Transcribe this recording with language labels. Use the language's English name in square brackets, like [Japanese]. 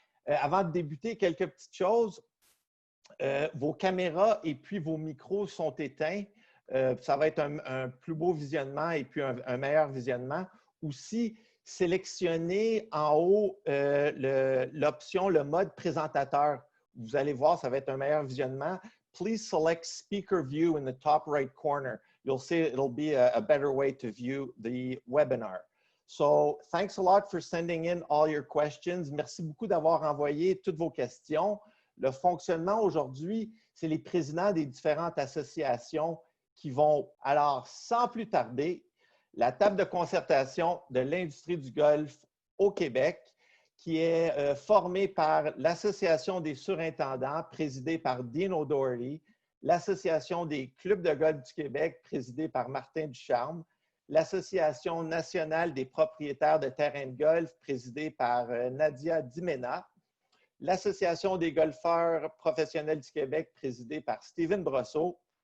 [French] Avant de débuter, quelques petites choses. Vos caméras et puis vos micros sont éteints. Ça va être un plus beau visionnement et puis un meilleur visionnement. Aussi, sélectionnez en haut l'option, le mode présentateur. Vous allez voir, ça va être un meilleur visionnement. [English] Please select speaker view in the top right corner. You'll see it'll be a better way to view the webinar. So, thanks a lot for sending in all your questions. [French] Merci beaucoup d'avoir envoyé toutes vos questions. Le fonctionnement aujourd'hui, c'est les présidents des différentes associations qui vont, alors, sans plus tarder, la table de concertation de l'industrie du golf au Québec, qui est formée par l'Association des surintendants, présidée par Dean O'Doherty, l'Association des clubs de golf du Québec, présidée par Martin Ducharme, l'Association nationale des propriétaires de terrains de golf, présidée par Nadia Dimena, l'Association des golfeurs professionnels du Québec, présidée par Steven Brosseau.